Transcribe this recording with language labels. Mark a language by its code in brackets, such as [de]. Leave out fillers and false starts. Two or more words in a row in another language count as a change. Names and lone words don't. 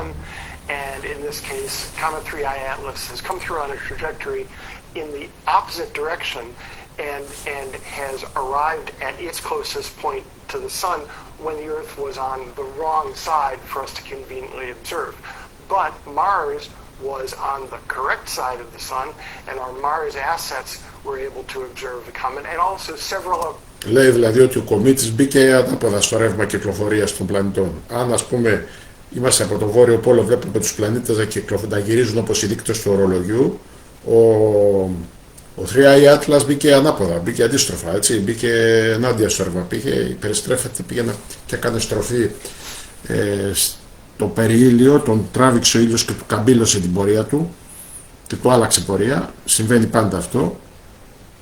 [en] And in this case, Comet 3I Atlas has come through on a trajectory in the opposite direction and has arrived at its closest point to the sun when the Earth was on the wrong side for us to conveniently observe. But Mars was on the correct side of the sun, and our Mars assets were able to observe the comet, and also several of... [el] Λέει δηλαδή ότι ο κομήτης μπήκε ανάποδα στο ρεύμα κυκλοφορίας των πλανητών. Αν, ας πούμε, είμαστε από το βόρειο πόλο, βλέπουμε τους πλανήτες να γυρίζουν όπως οι δείκτες του ορολογιού, ο 3I Atlas μπήκε ανάποδα, μπήκε αντίστροφα, έτσι, μπήκε ενάντια στο ρεύμα, περιστρέφεται, πήγαινε και έκανε στροφή στο περιήλιο, τον τράβηξε ο ήλιος και του καμπύλωσε την πορεία του και του άλλαξε πορεία, συμβαίνει πάντα αυτό.